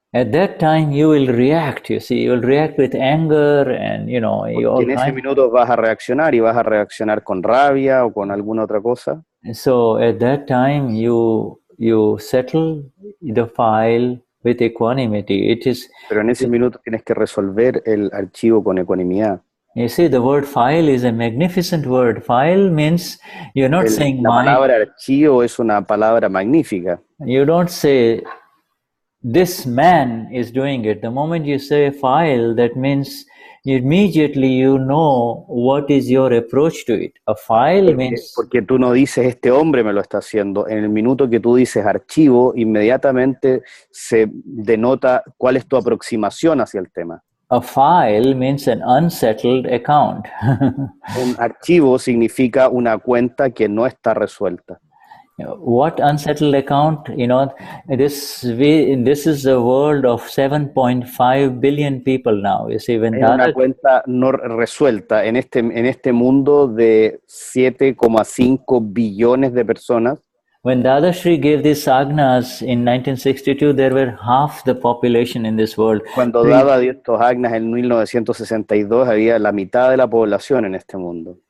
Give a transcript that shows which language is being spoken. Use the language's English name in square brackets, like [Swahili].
[English] At that time you will react, you see, you will react with anger and, [Spanish] Porque en ese minuto vas a reaccionar y vas a reaccionar con rabia o con alguna otra cosa. [English] So at that time you settle the file with equanimity. [Spanish] Pero en ese minuto tienes que resolver el archivo con ecuanimidad. [English] You see, the word file is a magnificent word. File means you're not saying [Spanish] la palabra archivo es una palabra magnífica. [English] You don't say this man is doing it. The moment you say file, that means immediately you know what is your approach to it. A file means... [Spanish] Porque tú no dices, este hombre me lo está haciendo. En el minuto que tú dices archivo, inmediatamente se denota cuál es tu aproximación hacia el tema. [English] A file means an unsettled account. [Spanish] Un archivo significa una cuenta que no está resuelta. [English] What unsettled account? You know, this is a world of 7.5 billion people now. You see, when [Spanish] Es una cuenta no resuelta en este mundo de 7,5 billones de personas. [English] When Dadashri gave these Agnas in 1962, there were half the population in this world. [Spanish] Cuando Dada dio estos Agnas en 1962, había la mitad de la población en este mundo.